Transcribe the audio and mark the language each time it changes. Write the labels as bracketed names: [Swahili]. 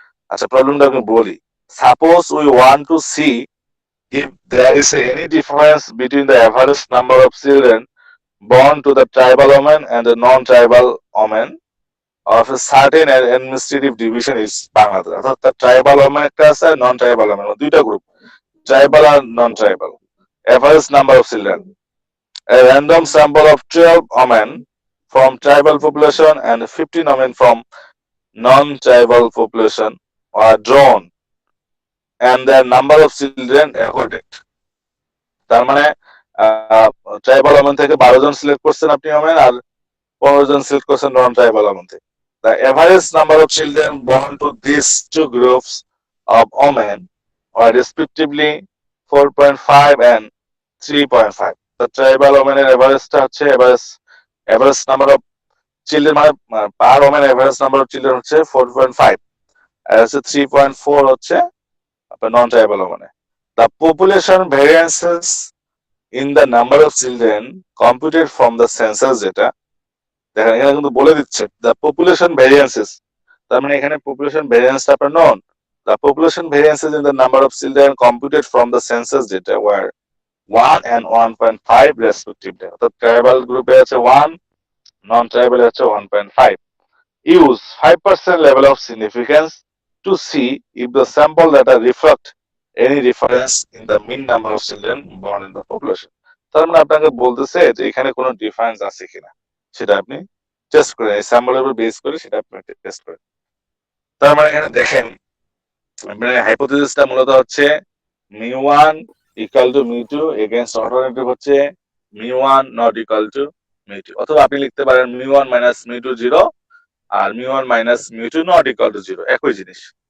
[Bangla] আচ্ছা, প্রবলেমটা আমি বলি। [English] Suppose we want to see if there is any difference between the average number of children born to the tribal woman and the non-tribal woman of a certain administrative division is Bangladesh. [Bangla] অর্থাৎ tribal women একটা আছে, নন tribal women, দুইটা group, tribal আর non tribal. [English] Average number of children. A random sample of 12 women from tribal population and 15 women from non-tribal population are drawn and their number of children accorded. [Bangla] তার মানে tribal women থেকে 12 জন select করছেন আপনি women, আর 15 জন select করছেন নন tribal women থেকে। [English] The average number of children born to these two groups of women are respectively 4.5 and 3.5. The tribal women [Bangla] এর এভারেজটা হচ্ছে average number of children, মানে পার women average number of children হচ্ছে 4.5, আর হচ্ছে 3.4 হচ্ছে আপনার নন tribal ওমেনে। [English] The population variances in the number of children computed from the census, [Bangla] যেটা দেখেন এখানে কিন্তু বলে দিচ্ছে [English] the population variances, [Bangla] তার মানে এখানে population variance আপনার নন। [English] The population variances in the number of children computed from the census data were 1 and 1.5 respectively. [Bangla] অর্থাৎ ট্রাইবাল গ্রুপে আছে 1, নন ট্রাইবাল আছে 1.5. [English] Use 5% level of significance to see if the sample data reflect any difference in the mean number of children born in the population. [Bangla] তার মানে আপনাকে বলতেছে যে এখানে কোনো ডিফারেন্স আছে কিনা, সেটা আপনি টেস্ট করেন, এই স্যাম্পলের উপর বেস করে সেটা আপনি টেস্ট করেন। তার মানে এখানে দেখেন, মানে হাইপোথিসিসটা মূলত হচ্ছে μ1 ইকুয়াল টু μ2 এগেইনস্ট অল্টারনেটিভ হচ্ছে μ1 নট ইকুয়াল টু μ2, অথবা আপনি লিখতে পারেন μ1 minus μ2 0 আর μ1 minus μ2 not equal to 0, একই জিনিস।